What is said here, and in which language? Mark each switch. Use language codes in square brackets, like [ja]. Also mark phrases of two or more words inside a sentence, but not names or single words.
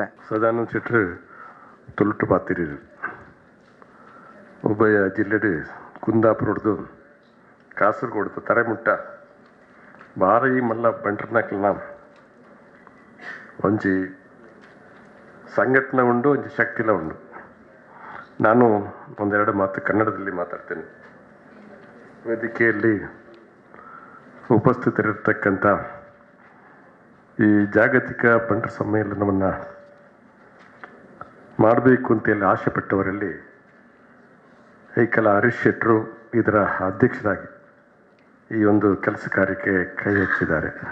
[tcy] ಸದಾನಂದ ಶೆಟ್ಟರು ತುಳುಟು ಪಾತಿರಿ ಉಭಯ ಜಿಲ್ಲೆಡು ಕುಂದಾಪುರದ್ದು ಕಾಸರಗೋಡು ತರೆಮುಟ್ಟ ಭಾರಿ ಮಲ್ಲ ಬಂಟ್ರನಕ್ಲ ಒಂಜಿ ಸಂಘಟನೆ ಉಂಡು ಒಂಜಿ ಶಕ್ತಿಲ ಉಂಡು. [kn] ನಾನು ಒಂದೆರಡು ಮಾತು ಕನ್ನಡದಲ್ಲಿ ಮಾತಾಡ್ತೇನೆ. ವೇದಿಕೆಯಲ್ಲಿ ಉಪಸ್ಥಿತರಿರ್ತಕ್ಕಂಥ ಈ ಜಾಗತಿಕ ಬಂಟರ ಸಮ್ಮೇಳನವನ್ನು ಮಾಡಬೇಕು ಅಂತೇಳಿ ಆಸೆ ಪಟ್ಟವರಲ್ಲಿ ಐಕಲ ಹರೀಶ್ ಶೆಟ್ಟರು ಇದರ ಅಧ್ಯಕ್ಷರಾಗಿ ಈ ಒಂದು ಕೆಲಸ ಕಾರ್ಯಕ್ಕೆ ಕೈ ಹಚ್ಚಿದ್ದಾರೆ.